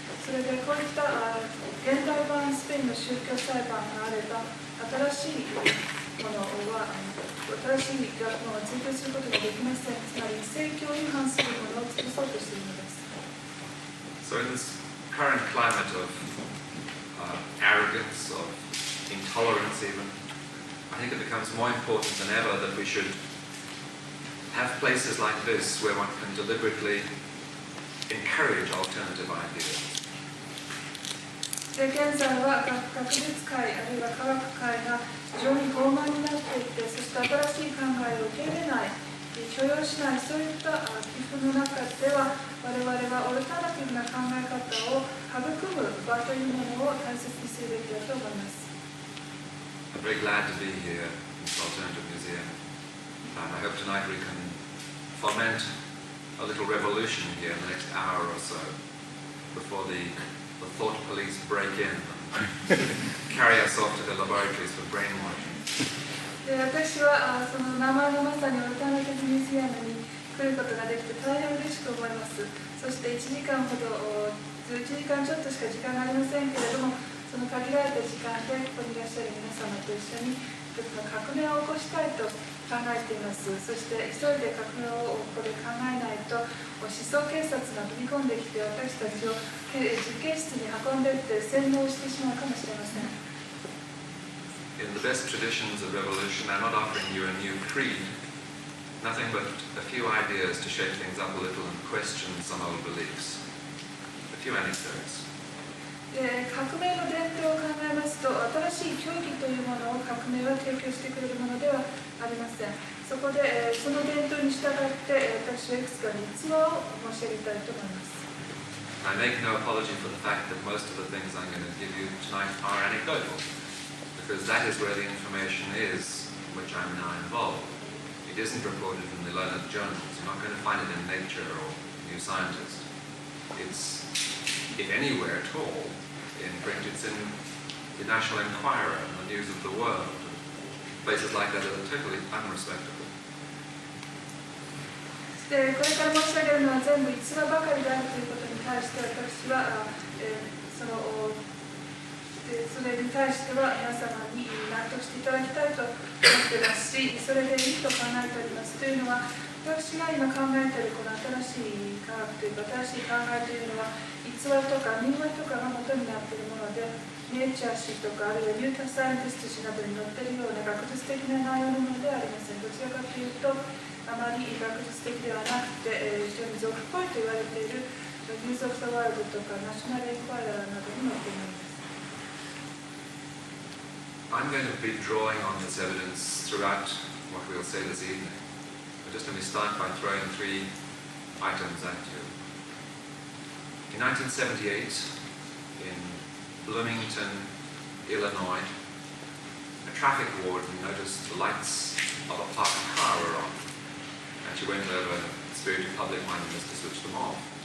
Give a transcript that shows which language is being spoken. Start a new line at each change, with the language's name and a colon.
Japanese: それでこういった現代版スペインの宗教裁判があれば、新しいものは新しい学問を追求することができません。つまり正教に反するものを潰そうとしているのです。
English: So in this current climate of arrogance, of intolerance even, I think it becomes more important than ever that we should have places like this where one can deliberately encourage alternative ideas.
Japanese: 現在は学術界あるいは科学界が非常に傲慢になっていて、そして新しい考えを受け入れない、許容しない、そういった気風の中では我々はオルタナティブな考え方を育む場というものを大切にするべきだと思います。
English: I'm very glad to be here in this alternative museum, and I hope tonight we can foment a little revolution here in the next hour or so before the thought police break in and carry us off to the laboratories for brainwashing.
Japanese: 私はその名前のまさにオルタナティブミュージアムに来ることができて大変嬉しく思います。そして1時間ちょっとしか時間がありませんけれども、その限られた時間でここにいらっしゃる皆様と一緒に一つの革命を起こしたいと考えています。そして急いで革命をここで考えないと思想警察が踏み込んできて私たちを実験室に運んでいって洗脳してしまうかもしれません。
English: In the best traditions of revolution, I'm not offering you a new creed, nothing but a few ideas to shake things up a little and question some old beliefs. A few anecdotes.
Japanese: 革命の伝統を考えますと、新しい教義というものを革命は提供してくれるものではありません。そこで、その伝統に従って私はいくつか実話を申し上げたいと思います。
English: I make no apology for the fact that most of the things I'm going to give you tonight are anecdotal, because that is where the information is in which I'm now involved. It isn't reported in the learned journals. You're not going to find it in Nature or New Scientist. It's, if anywhere at all, in print, it's in the National Enquirer and the News of the World. Places like that are totally unrespectable.
Japanese: でこれから申し上げるのは全部逸話ばかりであるということに対して私はそれに対しては皆様に納得していただきたいと思っていますし、それでいいと考えております。というのは私が今考えているこの新しい科学というか新しい考えというのは逸話とか民話とかが元になっているもので、ネイチャー誌とかあるいはニュータサイエンティスト誌などに載っているような学術的な内容のものではありません。どちらかというとあまり学術的ではなくて、非常に俗っぽいと言われているニュース・オブ・ザ・ワールドとかナショナル・エンクワイラーなどに載っています。
English: I'm going to be drawing on this evidence throughout what we'll say this evening. But just let me start by throwing 3 items at you. In 1978, in Bloomington, Illinois, a traffic warden noticed the lights of a parked car were on, and she went over in a spirit of public-mindedness to switch them off.